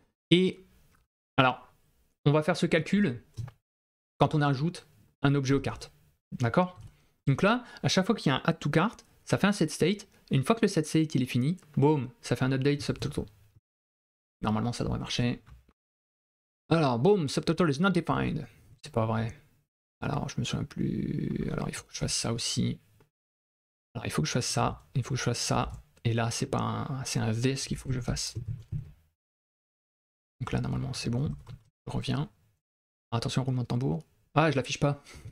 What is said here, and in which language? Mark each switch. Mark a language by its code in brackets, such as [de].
[fr] Et alors, on va faire ce calcul quand on ajoute un objet aux cartes. D'accord? Donc là, à chaque fois qu'il y a un add to cart, ça fait un set state. Et une fois que le set state il est fini, boum, ça fait un update subtotal. Normalement, ça devrait marcher. Alors, [en] boom, subtotal is not defined. [fr] C'est pas vrai. Alors, je me souviens plus. Alors, il faut que je fasse ça aussi. Alors, il faut que je fasse ça. Il faut que je fasse ça. Et là, c'est pas un... c'est un this qu'il faut que je fasse. Donc là, normalement, c'est bon. Je reviens. Attention, roulement de tambour. Ah, je l'affiche pas.